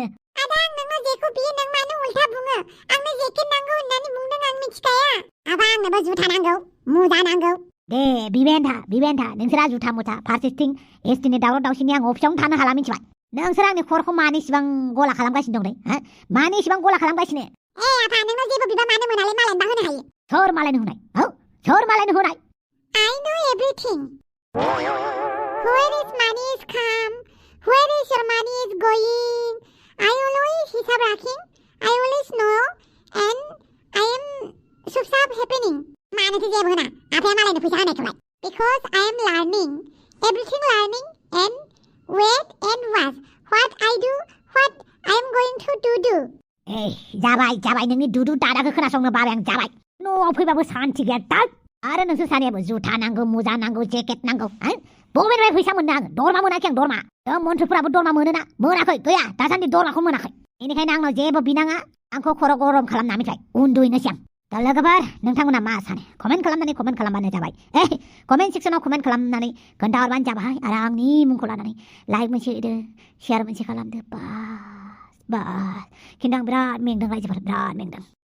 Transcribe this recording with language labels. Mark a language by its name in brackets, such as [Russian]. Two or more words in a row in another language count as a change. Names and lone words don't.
[Bodo] आदा आं नोंनाव जेखौ बियो नों मानो उल्था बुङो आंनो जेकेट नांगौ होननानै बुंदों आं मिथिखाया आबा आंनोबो जुथा नांगौ मुजा नांगौ दे बिबेन्था नोंसोरा जुथा मुथा फारसेथिं एसटिनि दावराव दावसिनि आं अफिसावनो थानो हाला मिथिबाय नोंसोर आंनि खर'खौ मानो इसिबां गला खालामगासिनो दं मानो इसिबां गला खालामगासिनो आफा नोंनाव जेबो बिबा मानो मोनालाय मालायनोबा होनो हायो सोर मालायनो होनाय [English] I know everything where is money is come where is your money is going I always hisab raking I always know and I am subsab happening [Bodo] मानोथो जेबो होना आफाया मालायनो फैसा होनायखौलाय [English] because I am learning everything learning and wait and watch what I do what I am going to do [Bodo] जाबाय नोंनि दुदु दादाखौ खोनासंनो बाबाय आं जाबाय न'आव फैबाबो सान्थि गैया दाल आरो नोंसोर सानैयाबो जुथा नांगौ मुजा नांगौ जेकेट नांगौ बबेनिफ्राय फैसा मोननो आङो दरमा मोनाखै आं दरमा मन्थ्रिफोराबो दरमा मोनोना मोनाखै गैया दासान्दि दरमाखौ मोनाखै बेनिखायनो आंनाव जेबो बिनाङा आंखौ खर' गरम खालामना मिथिबाय उन्दुहैनोसै आं दा लोगोफोर नोंथांमोना मा सानो कमेन्ट खालामबानो जाबाय कमेन्ट सेक्सनाव कमेन्ट खालामनानै खोन्थाहरबानो जाबाय आरो आंनि मुंखौ लानानै लाइक मोनसे होदो शेयार मोनसे खालामदो बास खिन्थु आं बिराद मेंदों रायजोफोर बिराद मेंदों